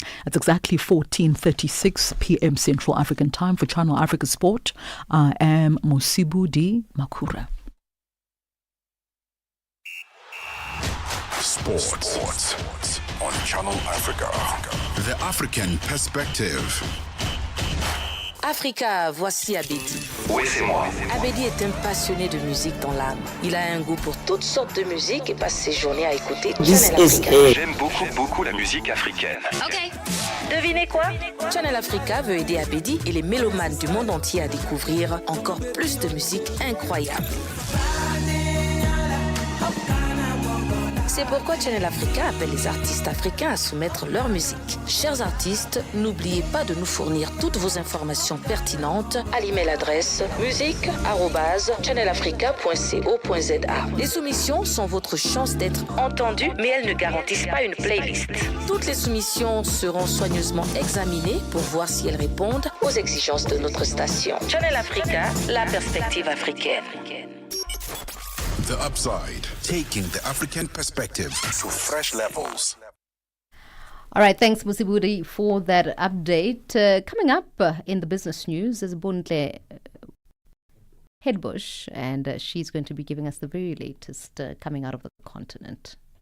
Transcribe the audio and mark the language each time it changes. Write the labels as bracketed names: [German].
[English] It's exactly 14:36 p.m. Central African Time for Channel Africa Sport. I am Mosibu Di Makura. Sports on Channel Africa. The African Perspective. [French] Africa, voici Abedi. Oui, c'est moi. Abedi est un passionné de musique dans l'âme. Il a un goût pour toutes sortes de musique et passe ses journées à écouter Channel Africa. J'aime beaucoup la musique africaine. Ok. Devinez quoi? Channel Africa veut aider Abedi et les mélomanes du monde entier à découvrir encore plus de musique incroyable. C'est pourquoi Channel Africa appelle les artistes africains à soumettre leur musique. Chers artistes, n'oubliez pas de nous fournir toutes vos informations pertinentes à l'email adresse musique@channelafrica.co.za. Les soumissions sont votre chance d'être entendues, mais elles ne garantissent pas une playlist. Toutes les soumissions seront soigneusement examinées pour voir si elles répondent aux exigences de notre station. Channel Africa, la perspective africaine. [English] The Upside, taking the African perspective to fresh levels. All right, thanks, Musibudi, for that update. Coming up in the business news is Bontle Headbush, and she's going to be giving us the very latest coming out of the continent.